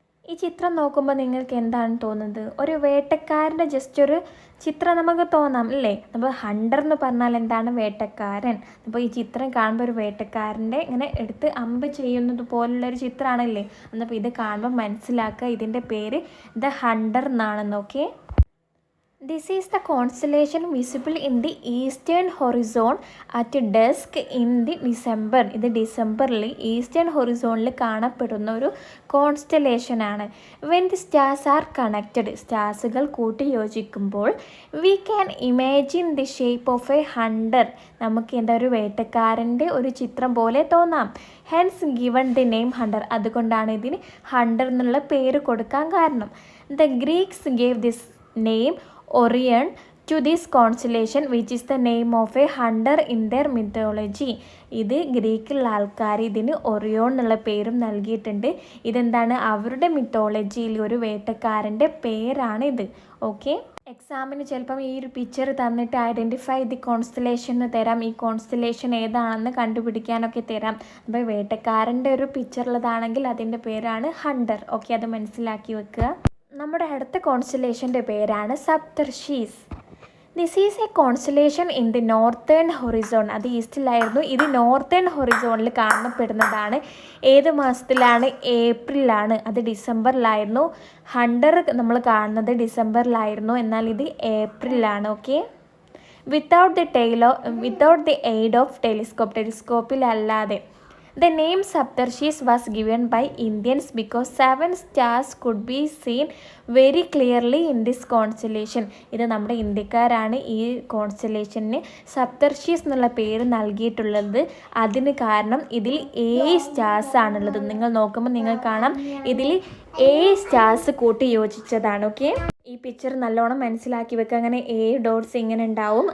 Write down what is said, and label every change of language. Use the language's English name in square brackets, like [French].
[Malayalam] ഈ ചിത്രം നോക്കുമ്പോൾ നിങ്ങൾക്ക് എന്താണ് തോന്നുന്നത്? ഒരു വേട്ടക്കാരൻ്റെ ജസ്റ്റ് ഒരു ചിത്രം നമുക്ക് തോന്നാം അല്ലേ? നമ്മൾ ഹണ്ടർ എന്ന് പറഞ്ഞാൽ എന്താണ്? വേട്ടക്കാരൻ. അപ്പോൾ ഈ ചിത്രം കാണുമ്പോൾ ഒരു വേട്ടക്കാരൻ്റെ ഇങ്ങനെ എടുത്ത് അമ്പ് ചെയ്യുന്നത് പോലുള്ളൊരു ചിത്രമാണല്ലേ? എന്നപ്പോൾ ഇത് കാണുമ്പോൾ മനസ്സിലാക്കുക ഇതിൻ്റെ പേര് ദ ഹണ്ടർ എന്നാണെന്ന്. [English] Okay, this is the constellation visible in the eastern horizon at dusk in the December. [Malayalam] ഇത് ഡിസംബറിൽ ഈസ്റ്റേൺ ഹൊറിസോണിൽ കാണപ്പെടുന്ന ഒരു കോൺസ്റ്റലേഷനാണ്. [English] when the stars are connected, [Malayalam] സ്റ്റാർസുകൾ കൂട്ടി യോജിക്കുമ്പോൾ [English] We can imagine the shape of a hunter. [Malayalam] നമുക്ക് എന്താ ഒരു വേട്ടക്കാരൻ്റെ ഒരു ചിത്രം പോലെ തോന്നാം. [English] Hence given the name hunter. [Malayalam] അതുകൊണ്ടാണ് ഇതിന് ഹണ്ടർ എന്നുള്ള പേര് കൊടുക്കാൻ കാരണം. [English] The Greeks gave this name Orion to this constellation which is the name of a hunter in their mythology. [Malayalam] ഇത് ഗ്രീക്കിലുള്ള ആൾക്കാർ ഇതിന് ഒറിയോൺ എന്നുള്ള പേരും നൽകിയിട്ടുണ്ട്. ഇതെന്താണ്? അവരുടെ മിത്തോളജിയിൽ ഒരു വേട്ടക്കാരൻ്റെ പേരാണ് ഇത്. ഓക്കെ, എക്സാമിന് ചിലപ്പം ഈ ഒരു പിക്ചർ തന്നിട്ട് [English] identify the constellation [Malayalam] എന്ന് തരാം. ഈ കോൺസ്റ്റലേഷൻ ഏതാണെന്ന് കണ്ടുപിടിക്കാനൊക്കെ തരാം. അപ്പോൾ വേട്ടക്കാരൻ്റെ ഒരു പിക്ചറുള്ളതാണെങ്കിൽ അതിൻ്റെ പേരാണ് ഹണ്ടർ. ഓക്കെ, അത് മനസ്സിലാക്കി വെക്കുക. നമ്മുടെ അടുത്ത കോൺസ്റ്റലേഷൻ്റെ പേരാണ് സപ്തർഷീസ്. [English] This is a constellation in the northern horizon. [Malayalam] അത് ഈസ്റ്റിലായിരുന്നു. ഇത് നോർത്തേൺ ഹൊറിസോണിൽ കാണപ്പെടുന്നതാണ്. ഏത് മാസത്തിലാണ്? ഏപ്രിലാണ്. അത് ഡിസംബറിലായിരുന്നു. ഹണ്ടർ നമ്മൾ കാണുന്നത് ഡിസംബറിലായിരുന്നു, എന്നാൽ ഇത് ഏപ്രിലാണ്. [English] Okay, without the aid of ടെലിസ്കോപ്പിലല്ലാതെ. The name Saptarshis was given by Indians because 7 stars could be seen very clearly in this constellation. [Malayalam] ഇത് നമ്മുടെ ഇന്ത്യക്കാരാണ് ഈ കോൺസ്റ്റലേഷന് സപ്തർഷീസ് എന്നുള്ള പേര് നൽകിയിട്ടുള്ളത്. അതിന് കാരണം ഇതിൽ 7 സ്റ്റാർസ് ആണുള്ളത്. നിങ്ങൾ നോക്കുമ്പോൾ നിങ്ങൾ കാണാം ഇതിൽ 7 സ്റ്റാർസ് കൂട്ടി യോജിച്ചതാണ്. ഓക്കെ, ഈ പിക്ചർ നല്ലോണം മനസ്സിലാക്കി വെക്കുക. അങ്ങനെ 7 ഡോട്ട്സ് ഇങ്ങനെ ഉണ്ടാവും.